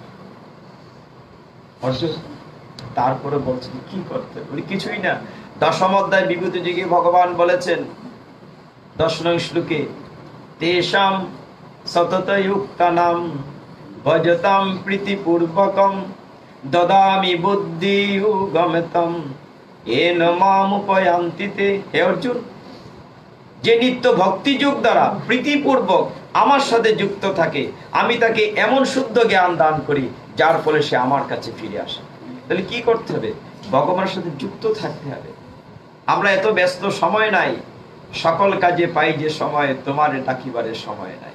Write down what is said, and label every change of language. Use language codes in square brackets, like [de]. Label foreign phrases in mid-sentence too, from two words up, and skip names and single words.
[bn] তারপরে বলছেন কি করতে হবে? কিছুই না। দশম অধ্যায় বিভূতি যোগে ভগবান বলেছেন 10 নং শ্লোকে, [sa] তেষাম সততযুক্তানাম ভজতাম প্রীতিপূর্বকম দদামি বুদ্ধিযুগমতম येन मामुपयान्ति ते। [bn] হে অর্জুন, যে নিত্য ভক্তি যোগ দ্বারা প্রীতিপূর্বক আমার সাথে যুক্ত থাকে, আমি তাকে এমন শুদ্ধ জ্ঞান দান করি যার ফলে সে আমার কাছে ফিরে আসে। তাহলে কি করতে হবে? ভগবানের সাথে যুক্ত থাকতে হবে। আমরা এত ব্যস্ত, সময় নাই, সকল কাজে পাই যে সময়, তোমার ডাকিবারের সময় নাই।